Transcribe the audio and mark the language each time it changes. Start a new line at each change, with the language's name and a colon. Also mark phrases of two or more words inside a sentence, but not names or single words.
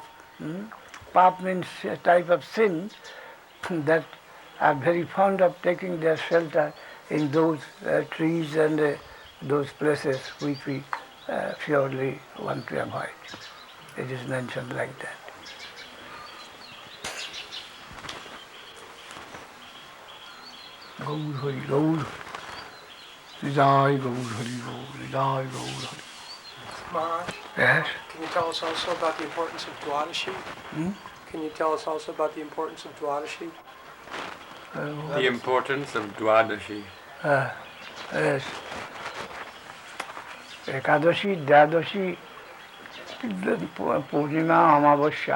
English: Pap means a type of sin that are very fond of taking their shelter in those trees and those places which we purely want to avoid. It is mentioned like that. Gaur Hari Gaur. Nidai Gaur Hari Gaur. Nidai Gaur Hari. Maharaj, Yes? can you tell us also about the importance of Dwadashi? Can you tell us also about the importance of Dwadashi? The importance of Dwadashi. Yes. Ekadashi, Dwadashi, Purnima, Amavasya.